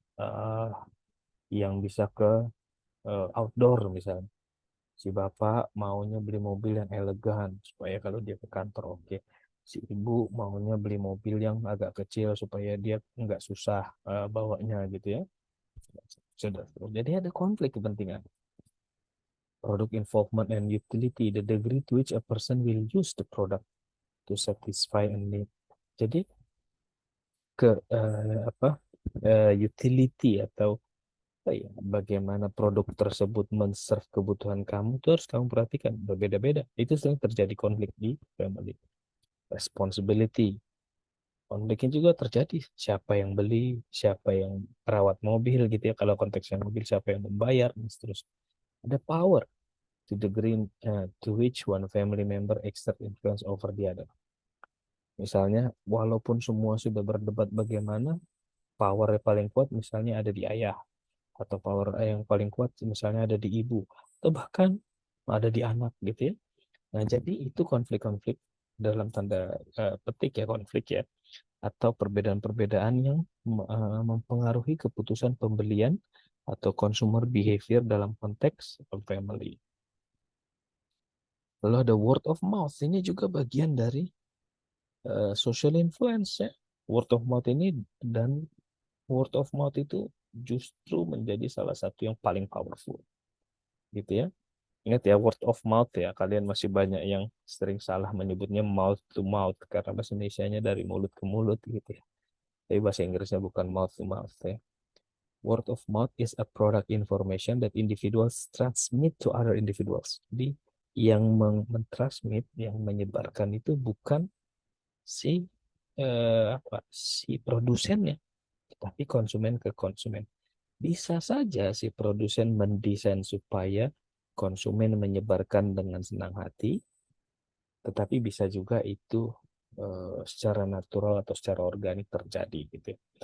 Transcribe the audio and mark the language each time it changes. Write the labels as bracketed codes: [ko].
[id] eh, yang bisa ke outdoor misalnya. Si bapak maunya beli mobil yang elegan supaya kalau dia ke kantor oke. Si ibu maunya beli mobil yang agak kecil supaya dia nggak susah bawanya gitu ya. Sudah. Jadi ada konflik kepentingan. [en] Product involvement and utility, the degree to which a person will use the product to satisfy a need. [id] Jadi ke apa utility atau apa ya, bagaimana produk tersebut men-serve kebutuhan kamu itu harus kamu perhatikan berbeda-beda. Itu sering terjadi konflik di family. Responsibility. Konfliknya juga terjadi. Siapa yang beli, siapa yang perawat mobil gitu ya. Kalau konteksnya mobil, siapa yang membayar, dan seterusnya. Ada [en] power to the degree to which one family member exert influence over the other. [id] Misalnya, walaupun semua sudah berdebat bagaimana, power yang paling kuat misalnya ada di ayah, atau power yang paling kuat misalnya ada di ibu, atau bahkan ada di anak gitu ya. Nah, jadi itu konflik-konflik dalam tanda petik ya konflik ya. atau perbedaan-perbedaan yang mempengaruhi keputusan pembelian atau consumer behavior dalam konteks family. Lalu ada word of mouth, ini juga bagian dari social influence ya. Word of mouth ini, dan word of mouth itu justru menjadi salah satu yang paling powerful gitu ya. Ingat ya, word of mouth ya, kalian masih banyak yang sering salah menyebutnya mouth to mouth karena bahasa Indonesianya dari mulut ke mulut gitu ya. Tapi bahasa Inggrisnya bukan mouth to mouth ya. [en] Word of mouth is a product information that individuals transmit to other individuals. [id] Jadi yang mentransmit, yang menyebarkan itu bukan si si produsennya, tapi konsumen ke konsumen. Bisa saja si produsen mendesain supaya konsumen menyebarkan dengan senang hati, tetapi bisa juga itu secara natural atau secara organik terjadi gitu ya.